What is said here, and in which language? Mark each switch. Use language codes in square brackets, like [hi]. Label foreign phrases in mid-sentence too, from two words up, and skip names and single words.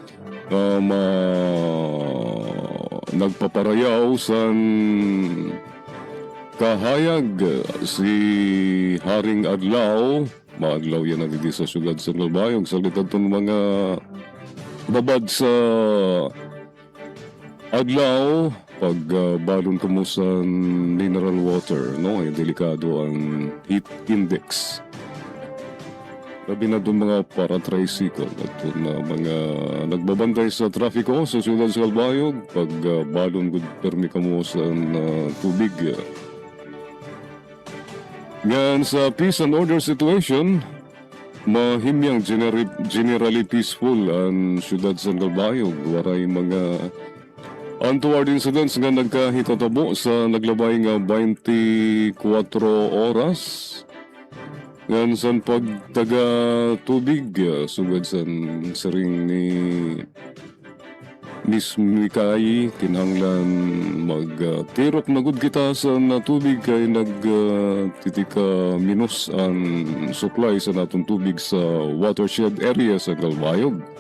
[war] Nagpaparayaw sa kahayag si Haring Adlaw. Maadlaw yan na didi sa siyudad San Calbayog. Sa litadtong mga babad sa Adlaw, pagbalon ko mo sa [en] mineral water, [war] no? Ay delikado ang heat index. Labi na doon mga para-tricycle at doon na mga nagbabantay sa trafiko sa siyudad sa Calbayog. Pag balon gud permi ka mo sa tubig. Yan sa [en] peace and order situation, [war] mahimyang [en] generally peaceful [war] ang siyudad sa Calbayog. Waray mga [en] untoward incidents [war] nga nagkahitotabo sa naglabay nga 24 oras. Yan sa pagtaga tubig, sugad sa saring ni Miss Mikay, kinahanglan magtirok na gud kita sa tubig kay nagtitika minus ang supply sa natong tubig sa [en] watershed area [war] sa Calbayog.